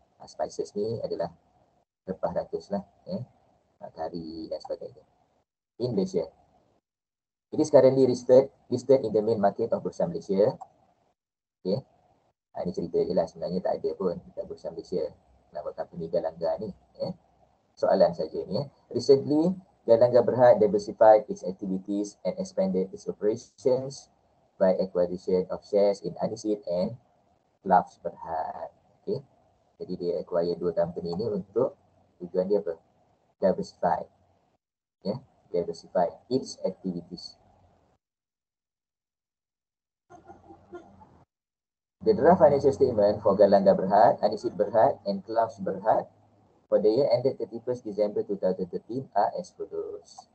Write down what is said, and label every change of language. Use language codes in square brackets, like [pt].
[ms] Spices ni adalah rempah ratus lah, kari dan sebagainya. [en] In Malaysia. It is currently listed in the main market of Bursa Malaysia. Okay. [ms] Ini cerita je lah, sebenarnya tak ada pun dekat Bursa Malaysia nama company Galangga ni. Soalan saja ni. [en] Recently, Galangga Berhad diversified its activities and expanded its operations by acquisition of shares in Aniseed and Clouds Berhad. Okay. [ms] Jadi dia acquire 2 company ni untuk tujuan dia apa? [en] Diversify. Diversify its activities. The draft financial statement for Galangga Berhad, Aniseed Berhad and Clouds Berhad for the year ended 31st December 2013 are as follows.